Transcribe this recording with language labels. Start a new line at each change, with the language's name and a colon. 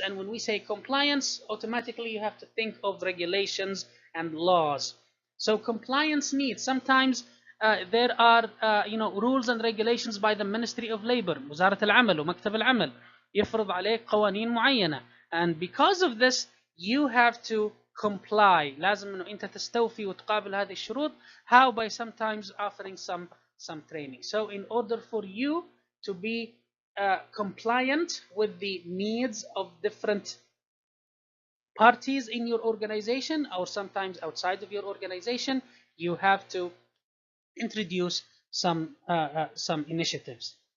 English: And when we say compliance, automatically you have to think of regulations and laws. So compliance needs, sometimes there are rules and regulations by the Ministry of Labor,
Arabic: وزارة العمل ومكتب العمل يفرض عليك قوانين معينة,
English: and because of this you have to comply.
Arabic: لازم انه انت تستوفي وتقابل هذه الشروط.
English: How? By sometimes offering some training. So in order for you to be compliant with the needs of different parties in your organization, or sometimes outside of your organization, you have to introduce some initiatives.